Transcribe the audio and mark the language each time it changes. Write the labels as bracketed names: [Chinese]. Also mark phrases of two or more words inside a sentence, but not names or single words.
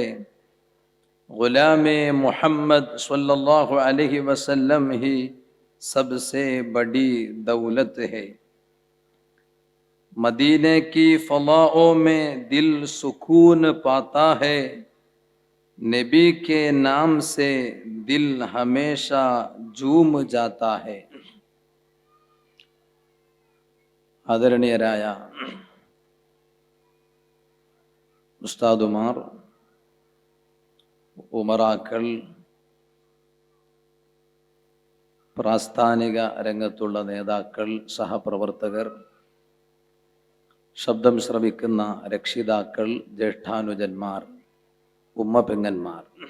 [Urdu] غلام محمد صلی اللہ علیہ وسلم ہی سب سے بڑی دولت ہے. مدینے کی فضاؤں میں دل سکون پاتا ہے. نبی کے نام سے دل ہمیشہ جھوم جاتا ہے. [Malayalam] ആദരണീയരായ ഉസ്താദുമാർ, ഉമറാക്കൾ, പ്രാസ്ഥാനിക രംഗത്തുള്ള നേതാക്കൾ, സഹപ്രവർത്തകർ, ശബ്ദം ശ്രവിക്കുന്ന രക്ഷിതാക്കൾ, ജ്യേഷ്ഠാനുജന്മാർ, ഉമ്മപ്പെങ്ങന്മാർ,